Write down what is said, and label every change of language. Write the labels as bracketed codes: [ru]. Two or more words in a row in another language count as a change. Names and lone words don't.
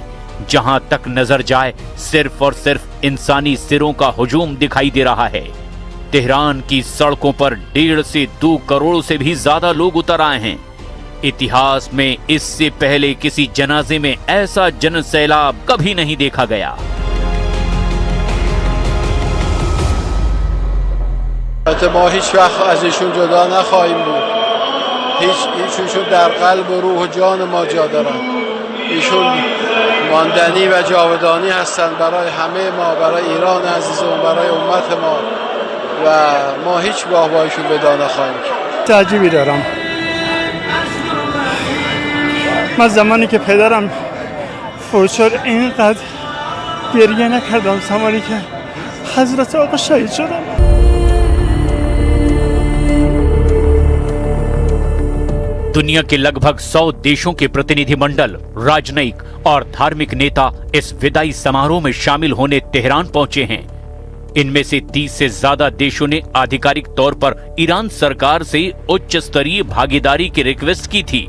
[hi] जहां तक नजर जाए सिर्फ और सिर्फ इंसानी सिरों का हुजूम दिखाई दे रहा है। तेहरान की सड़कों पर 1.5 से 2 करोड़ से भी ज्यादा लोग उतर आए हैं। इतिहास में इससे पहले किसी जनाजे में ऐसा जनसैलाब कभी नहीं देखा गया। [fa] ما هیچ وقت از ایشون جدا نخواهیم بود. ایشون در قلب و روح و جان ما جا دارن. ایشون ماندنی و جاودانی هستند برای همه ما، برای ایران عزیزمون، برای امت ما و ما هیچگاه با ایشون جدا نخواهیم کرد. تعجبی دارم. من زمانی که پدرم فوت شد اینقدر گریه نکردم زمانی که حضرت آقا شهید شدم. [hi] दुनिया के लगभग 100 देशों के प्रतिनिधिमंडल, राजनयिक और धार्मिक नेता इस विदाई समारोह में शामिल होने तेहरान पहुंचे हैं। इनमें से 30 से ज्यादा देशों ने आधिकारिक तौर पर ईरान सरकार से उच्च स्तरीय भागीदारी की रिक्वेस्ट की थी।